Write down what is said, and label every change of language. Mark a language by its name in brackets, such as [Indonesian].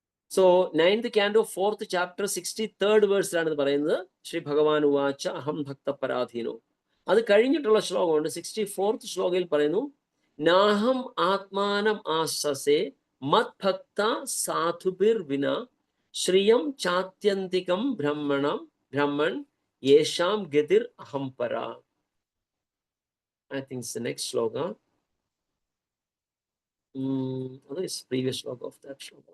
[English] so 9th canto 4th chapter 63rd [Malayalam] വേഴ്സിലാണ് ഇത് പറയുന്നത്. [Sanskrit] ശ്രീ ഭഗവാൻ ഉവാച അഹം ഭക്ത പരാധീനോ. [Malayalam] അത് കഴിഞ്ഞിട്ടുള്ള ശ്ലോകമുണ്ട്. [Sanskrit] 64th [Malayalam] ശ്ലോകയിൽ പറയുന്നു [Sanskrit] നാഹം ആത്മാനം ആശ്വസേ മത് ഭക്ത സാധുബിർ വിന ശ്രിയം ചാത്യന്തികം ബ്രഹ്മൺ യേശാം ഗതിർ അഹം പര. [English] I think it's the next shloka. That is previous shloka of that shloka.